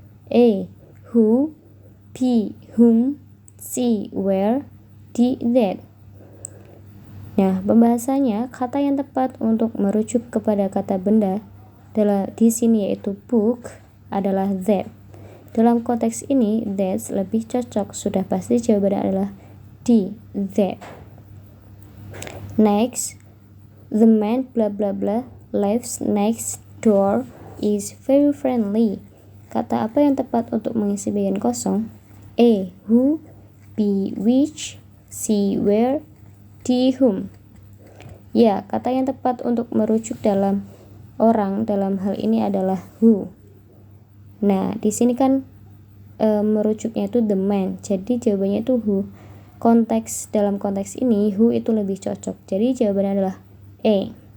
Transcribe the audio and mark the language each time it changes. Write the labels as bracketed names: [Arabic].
[English] A, who, B, whom, C, where, D, that. [Indonesian] Nah, pembahasannya kata yang tepat untuk merujuk kepada kata benda di sini yaitu book adalah that. Dalam konteks ini, that lebih cocok. Sudah pasti jawabannya adalah D, that. [English] Next, the man blah blah blah lives next door is very friendly. [Indonesian] Kata apa yang tepat untuk mengisi bagian kosong? [English] A, who, B, which, C, where, D, whom. [Indonesian] Ya, kata yang tepat untuk merujuk dalam orang dalam hal ini adalah who. Nah, di sini kan merujuknya itu the man. Jadi jawabannya itu who. Dalam konteks ini who itu lebih cocok. Jadi jawabannya adalah A.